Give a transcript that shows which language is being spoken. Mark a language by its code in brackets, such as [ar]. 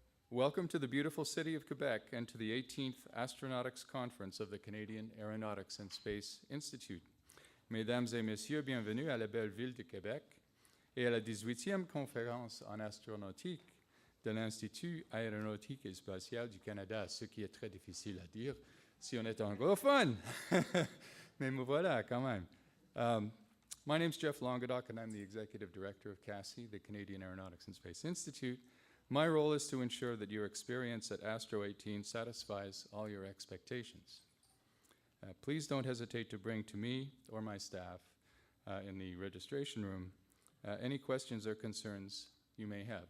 [en] Welcome to the beautiful city of Quebec and to the 18th Astronautics Conference of the Canadian Aeronautics and Space Institute. [fr] Mesdames et messieurs, bienvenue à la belle ville de Québec et à la 18e conférence en astronautique de l'Institut aéronautique et spatial du Canada, ce qui est très difficile à dire si on est anglophone. Mais me voilà quand même. [en] My name's Jeff Longadoc, and I'm the Executive Director of CASI, the Canadian Aeronautics and Space Institute. My role is to ensure that your experience at Astro 18 satisfies all your expectations. Please don't hesitate to bring to me or my staff in the registration room any questions or concerns you may have.